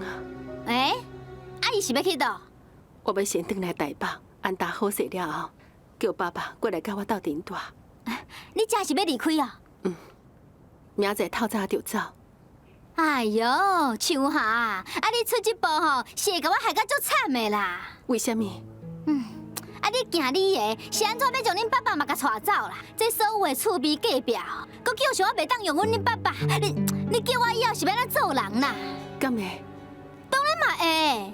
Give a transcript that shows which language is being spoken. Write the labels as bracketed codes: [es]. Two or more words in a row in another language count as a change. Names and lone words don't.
[nan] 啊伊是要去倒？我要先回来台北，安达好势了后，叫爸爸过来甲我斗阵住。你真是要离开啊？明仔透早就走。哎哟，秋霞，啊你出这步吼，是会甲我害甲足惨的啦。为什么？啊你行你的，是安怎要将恁爸爸嘛甲带走啦？这所有的厝边隔壁哦，佮叫想我袂当用阮恁爸爸，你叫我以后是要怎做人啦？敢会？当然嘛会。